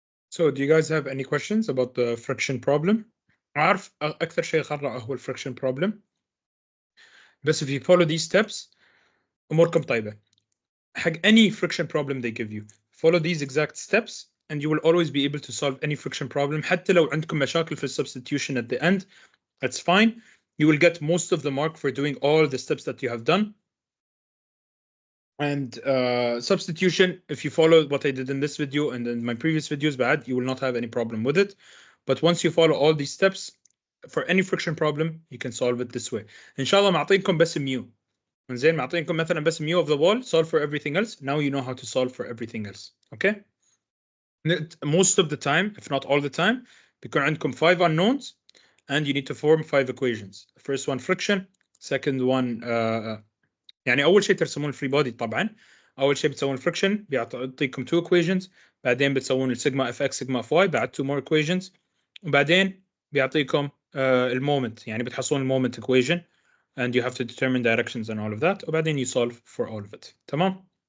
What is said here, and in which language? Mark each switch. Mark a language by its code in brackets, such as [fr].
[en] So do you guys have any questions about the friction problem? [ar] عارف اكثر شيء غرق هو الفريكشن بروبلم، بس [en] if you follow these steps [ar] اموركم طيبه. [en] حق any friction problem they give you follow these exact steps and you will always be able to solve any friction problem. [ar] حتى لو عندكم مشاكل في [en] substitution at the end, that's fine. You will get most of the mark for doing all the steps that you have done. And substitution, if you follow what I did in this video and in my previous videos, bad, you will not have any problem with it. But once you follow all these steps, for any friction problem, you can solve it this way. [ar] إن شاء الله معطيكم بس ميو. زين معطيكم مثلا بس [en] mu of the wall, solve for everything else. Now you know how to solve for everything else. Okay. Most of the time, if not all the time, [ar] بيكون عندكم [en] 5 unknowns and you need to form 5 equations. The first one friction, second one [ar] يعني أول شيء ترسمون الفري بودي طبعا. أول شيء بتسوون friction بيعطيكم 2 equations، بعدين بتسوون السيجما اف اكس سيجما اف واي بعد [en] 2 more equations، [ar] وبعدين بيعطيكم المومنت، يعني بتحصلون المومنت [en] equation and you have to determine directions and all of that [ar] وبعدين [en] you solve for all of it. [ar] تمام.